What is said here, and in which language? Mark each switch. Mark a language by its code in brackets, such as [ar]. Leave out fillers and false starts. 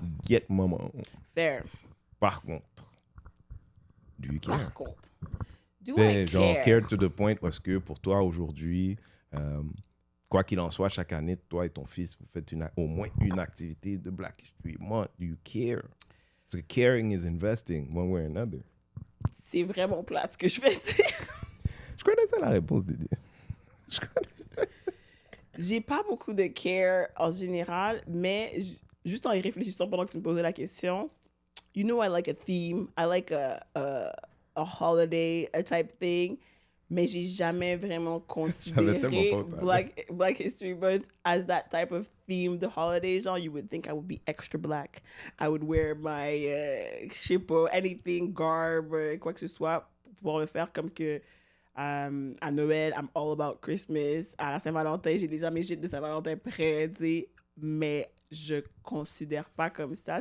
[en] get maman. Fair. [fr] Par contre, [en] do you care? [fr] Par contre, [en] do [fr] T'sais, [en] I [fr] genre, [en] care? care to the point [fr] parce que pour toi aujourd'hui, quoi qu'il en soit, chaque année, toi et ton fils, vous faites au moins une activité de Black History Month. [en] You care. So caring is investing one way or another. [fr] C'est vraiment plate ce que je fais dire. Je connaissais la réponse, Didier. Je connaissais. J'ai pas beaucoup de care en général, mais juste en y réfléchissant pendant que tu me posais la question, [en] you know I like a theme, I like a holiday, a type thing, [fr] mais j'ai jamais vraiment considéré tellement pas [en] Black History Month as that type of themed holiday. [fr] Genre, [en] you would think I would be extra black. I would wear my, [fr] je sais pas, [en] anything, garb, [fr] quoi que ce soit, pour pouvoir le faire comme que à Noël, [en] I'm all about Christmas. [fr] À la Saint-Valentin, j'ai déjà mes gîtes de Saint-Valentin prêts, tu sais. Mais je considère pas comme ça.